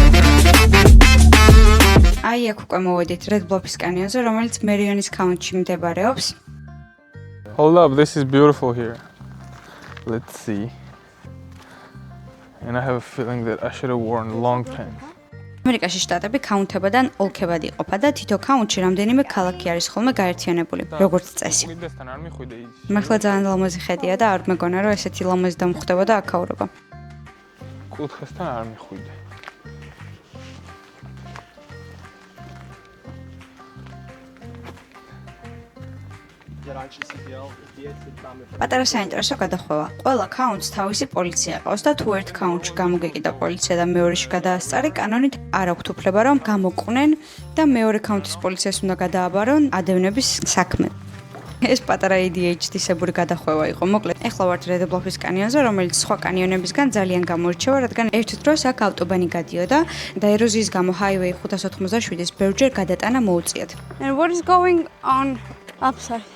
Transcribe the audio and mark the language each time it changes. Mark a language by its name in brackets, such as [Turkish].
[Georgian] აი აქ უკვე მოვედით Red Bluff-ის კანიონზე, რომელიც მერიონის ქაუნტში მდებარეობს. [English] Hold up, this is beautiful here. Let's see. And I have a feeling that I should have worn long pants. [Georgian] ამერიკაში შტატები ქაუნთებიდან ოლქებად იყოფა და თითო ქაუნტში რამდენიმე ქალაქი არის ხოლმე გაერთიანებული, როგორც წესი. უდესთან არ მიხვიდე ის. მართლა ძალიან ლამაზი ხედია და არ მეგონა რომ ესეთი ლამაზი დამხვდება აქაურობა. კუთხესთან არ მიხვიდე. პატარა საინტერესო გადახვევა. ყველა ქაუნტს თავისი პოლიცია ყავს და თუ ერთ ქაუნტში გამოგეკიდა პოლიცია და მეორეში გადაასწარი, კანონით არ აქვთ უფლება რომ გამოყვნენ და მეორე ქაუნტის პოლიციას უნდა გადააბარონ ადევნების საქმე. ეს პატარა ADHD-სებური გადახვევა იყო. მოკლედ, ეხლა ვართ Red Bluff-ის კანიონზე, რომელიც სხვა კანიონებისგან ძალიან გამოირჩევა, რადგან ერთ დროს აქ ავტობანი გადიოდა და ეროზიის გამო highway 587-ის ბევრჯერ გადატანა მოუწიათ. [English] And what is going on upside?